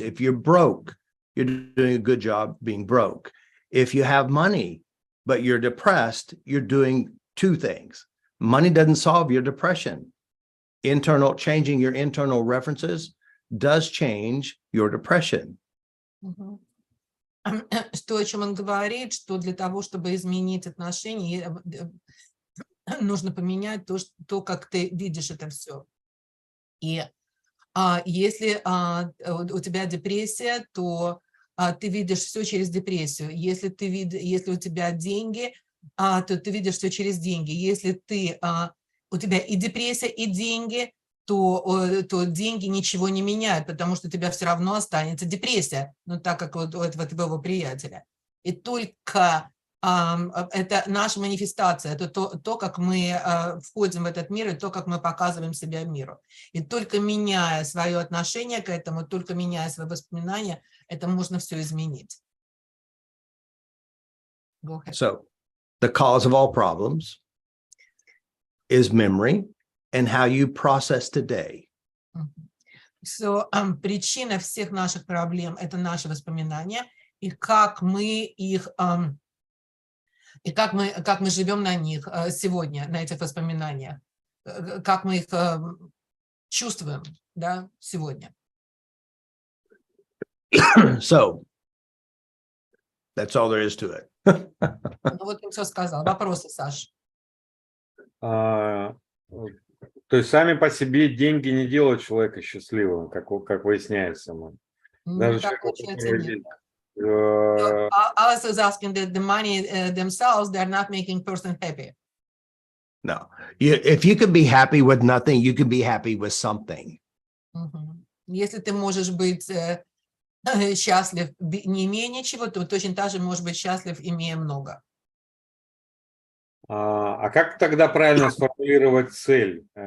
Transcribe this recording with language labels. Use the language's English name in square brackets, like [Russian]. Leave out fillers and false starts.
[English] If you're broke, you're doing a good job being broke. If you have money, but you're depressed, you're doing two things. Money doesn't solve your depression. Changing your internal references does change your depression. [Russian] Что, о чем он говорит, что для того, чтобы изменить отношения, нужно поменять то, как ты видишь это все. И если у тебя депрессия, то ты видишь все через депрессию. Если у тебя деньги, то ты видишь все через деньги. Если у тебя и депрессия, и деньги, то деньги ничего не меняют, потому что у тебя все равно останется депрессия, ну так как вот у этого твоего приятеля. И только это наша манифестация, это то, как мы входим в этот мир, и то, как мы показываем себя миру. И только меняя свое отношение к этому, только меняя свои воспоминания, это можно все изменить. [English] So, the cause of all problems is memory and how you process today. [Russian] So, причина всех наших проблем – это наши воспоминания, и как мы их... И как мы живем на них сегодня, на этих воспоминаниях, как мы их чувствуем, да, сегодня. [English] So, that's all there is to it. [Russian] Ну вот он все сказал. Вопросы, Саш? То есть сами по себе деньги не делают человека счастливым, как выясняется. Ну, так получается, нет. [English] Alice is asking that the money themselves, they're not making person happy. No, if you can be happy with nothing, you can be happy with something. [Russian] Если ты можешь быть счастлив, не имея ничего, то точно так же можешь быть счастлив, имея много. А как тогда правильно сформулировать цель?